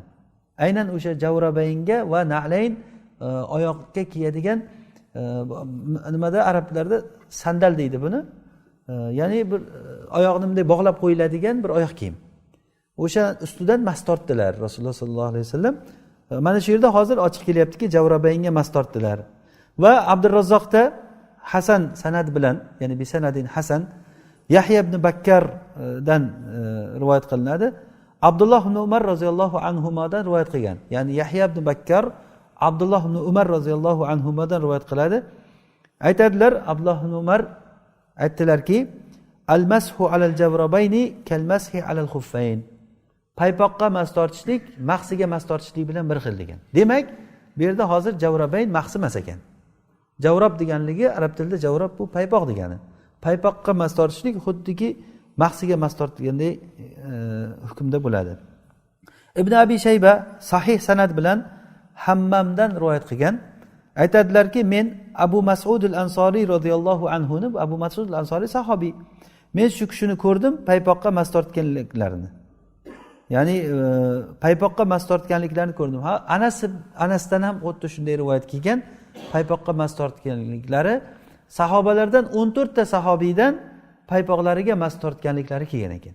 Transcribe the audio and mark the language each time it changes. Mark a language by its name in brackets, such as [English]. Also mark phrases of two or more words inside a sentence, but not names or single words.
[Uzbek] Aynan o'sha jawrabaynga va na'layn oyoqqa kiyadigan nimada arablarda sandal deydi buni. Ya'ni bir oyoqni bunday bog'lab qo'yiladigan bir oyoq kiyim. O'sha ustidan mas tortdilar Rasululloh [Arabic] صلى الله عليه وسلم. [Uzbek] Mana shu yerda hozir ochiq kelyaptiki, jawrabaynga mas tortdilar. Va Abdurrazzoqda Hasan sanad bilan, ya'ni [Arabic] بسند حسن, [Uzbek] Yahya ibn Bakkardan rivoyat qilinadi. Abdulloh ibn Umar roziyallohu anhumadan rivoyat qilgan. Ya'ni Yahya ibn Bakkar Abdulloh ibn Umar roziyallohu anhumadan rivoyat qiladi. Aytadilar, Abdulloh ibn Umar aytdilarki, [Arabic] المسح على الجوربين كالمسح على الخفين. [Uzbek] Paypoqqa mas tortishlik mahsiga mas tortishlik bilan bir xil degan. Demak, bu yerda hozir jawrabayn mahsi emas ekan. Javrab deganligi arab tilida javrab bu paypoq degani. Paypoqqa mas tortishlik xuddiki mahsiga mas tortganday hukmda bo'ladi. Ibn Abi Shayba sahih sanad bilan Hammamdan rivoyat qilgan. Aytadilarki, men Abu Mas'ud al-Ansori [Arabic] رضي الله عنه [Uzbek] ni, Abu Mas'ud al-Ansori sahobiy. Men shu kishini ko'rdim paypoqqa mas tortganliklarini. Ya'ni paypoqqa mas tortganliklarini ko'rdim. Ha, Anasdan ham xuddi shunday rivoyat kelgan. Paypoqqa mas tortganliklari sahobalardan 14 ta sahobiydan paypoqlariga mas tortganliklari kelgan ekan.